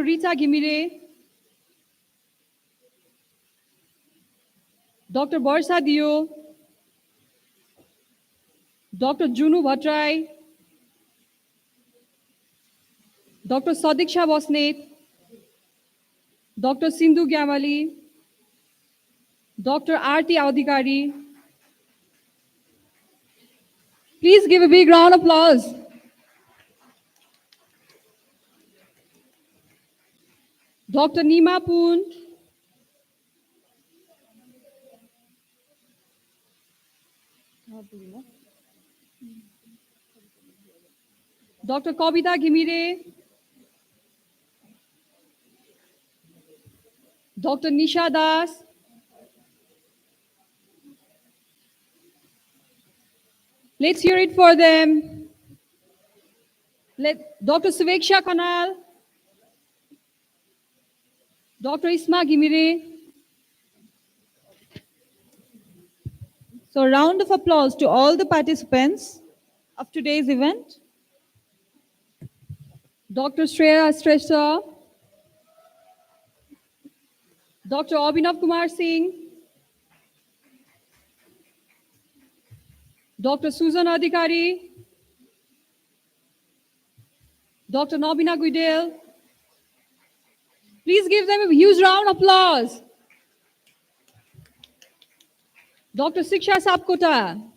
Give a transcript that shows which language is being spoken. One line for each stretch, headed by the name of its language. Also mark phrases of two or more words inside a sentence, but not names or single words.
English: Rita Gimire. Dr. Barsa Dio. Dr. Junu Bhatrai. Dr. Sadiksha Bosnet. Dr. Sindhu Gyamali. Dr. Aarti Adhikari. Please give a big round of applause. Dr. Nima Poon. Dr. Kobita Gimire. Dr. Nisha Das. Let's hear it for them. Dr. Suveksha Kanal. Dr. Isma Gimire. So a round of applause to all the participants of today's event. Dr. Shreya Shrestha. Dr. Abhinav Kumar Singh. Dr. Susan Adhikari. Dr. Nobina Guidel. Please give them a huge round of applause. Dr. Siksha Sapkota.